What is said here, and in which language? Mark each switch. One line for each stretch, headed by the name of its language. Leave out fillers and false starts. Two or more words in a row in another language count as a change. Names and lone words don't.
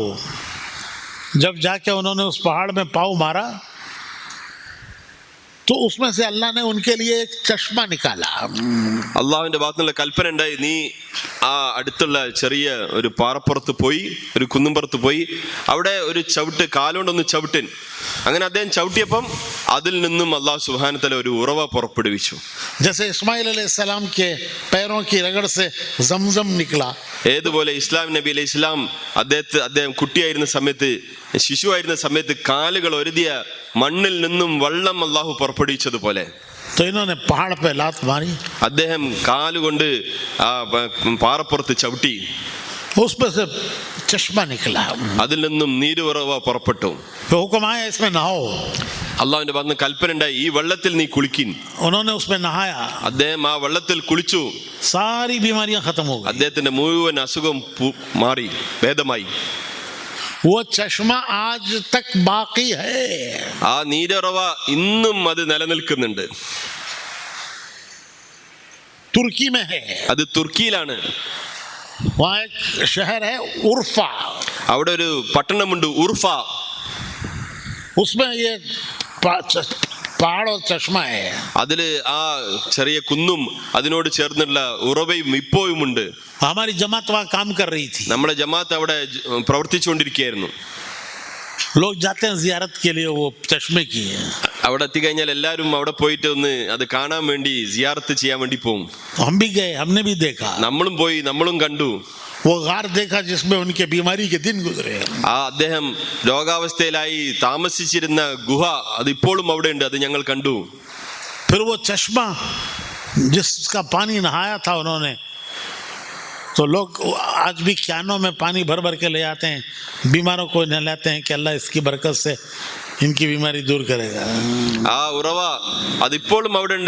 Hindi: जब जाके उन्होंने उस पहाड़ में पाँव मारा तो उसमें से अल्लाह ने उनके लिए एक चश्मा निकाला.
Malayalam: അള്ളാഹുവിന്റെ ഭാഗത്തുനിന്നുള്ള കൽപ്പന ഉണ്ടായി, നീ ആ അടുത്തുള്ള ചെറിയ ഒരു പാറപ്പുറത്ത് പോയി, ഒരു കുന്നുംപുറത്ത് പോയി, അവിടെ ഒരു ചവിട്ട്, കാലുകൊണ്ടൊന്ന് ചവിട്ടൻ. അങ്ങനെ അദ്ദേഹം ചവിട്ടിയപ്പം അതിൽ നിന്നും അള്ളാഹു
Arabic: سبحانه وتعالى
Malayalam: ഒരു ഉറവ പുറപ്പെടുവിച്ചു.
Hindi: जैसे इस्माइल अलैहिस्सलाम के पैरों की रगड़ से जमजम निकला.
Malayalam: ഏതുപോലെ ഇസ്ലാം നബി
Arabic: عليه السلام
Malayalam: അദ്ദേഹം കുട്ടിയായിരുന്ന സമയത്ത്, ശിശുവായിരുന്ന സമയത്ത് കാലുകൾ ഒരുതിയ മണ്ണിൽ നിന്നും വെള്ളം അള്ളാഹു പുറപ്പെടുവിച്ചതുപോലെ
Hindi: तो इन्होंने पहाड़ पे लात मारी,
Malayalam: അദ്ദേഹം കാലുകൊണ്ട് ആ പാറപ്പുറത്ത് ചവിട്ടി,
Hindi: उसमें से चश्मा निकला.
Malayalam: അതിൽ നിന്നും നീരുറവ പുറപ്പെട്ടു.
Hindi: तो हुक्म आया, इसमें नहाओ.
Malayalam: അള്ളാഹുവിന്റെ ഭാഗത്ത് കൽപ്പന ഉണ്ടായി, ഈ വെള്ളത്തിൽ നീ കുളിക്കിൻ.
Hindi: उन्होंने उसमें नहाया,
Malayalam: അദ്ദേഹം ആ വെള്ളത്തിൽ കുളിച്ചു.
Hindi: सारी बीमारियां खत्म हो गई.
Malayalam: അദ്ദേഹത്തിന്റെ മുഴുവൻ അസുഖം മാറി, ഭേദമായി.
Hindi: वो चश्मा आज तक बाकी है.
Malayalam: ആ നീരുറവ ഇന്നും അത് നിലനിൽക്കുന്നുണ്ട്.
Hindi: तुर्की में है,
Malayalam: അത് തുർക്കിയിലാണ്.
Hindi: वहाँ एक शहर है उर्फा,
Malayalam: അവിടെ ഒരു പട്ടണമുണ്ട് ഉർഫ.
Hindi: उसमें ये पहाड़ और चश्मा है.
Malayalam: അതില് ആ ചെറിയ കുന്നും അതിനോട് ചേർന്നുള്ള ഉറവയും ഇപ്പോഴുമുണ്ട്.
Hindi: हमारी जमात वहाँ काम कर रही थी.
Malayalam: നമ്മുടെ ജമാഅത്ത് അവിടെ പ്രവർത്തിച്ചുകൊണ്ടിരിക്കുകയായിരുന്നു.
Hindi: लोग जाते हैं जियारत के लिए वो चश्मे की.
Malayalam: അവിടെ എത്തിക്കഴിഞ്ഞാൽ എല്ലാവരും അവിടെ പോയിട്ട് ഒന്ന് അത് കാണാൻ വേണ്ടി സിയാറത്ത് ചെയ്യാൻ വേണ്ടി പോകും.
Hindi: हम भी गए, हमने भी देखा.
Malayalam: നമ്മളും പോയി, നമ്മളും കണ്ടു.
Hindi: वो गार देखा जिसमें उनके बीमारी के दिन गुजरे.
Malayalam: ആ അദ്ദേഹം രോഗാവസ്ഥയിലായി താമസിച്ചിരുന്ന ഗുഹ അതിപ്പോഴും അവിടെ ഉണ്ട്, അത് ഞങ്ങൾ കണ്ടു.
Hindi: फिर वो चश्मा जिसका पानी नहाया था उन्होंने, तो लोग आज भी क्यानों में पानी भर भर के ले आते हैं, बीमारों को नहलाते हैं कि अल्लाह इसकी बरकत से इनकी बीमारी दूर करेगा.
Malayalam: ആ ഉറവ അതിപ്പോഴും അവിടെ ഉണ്ട്.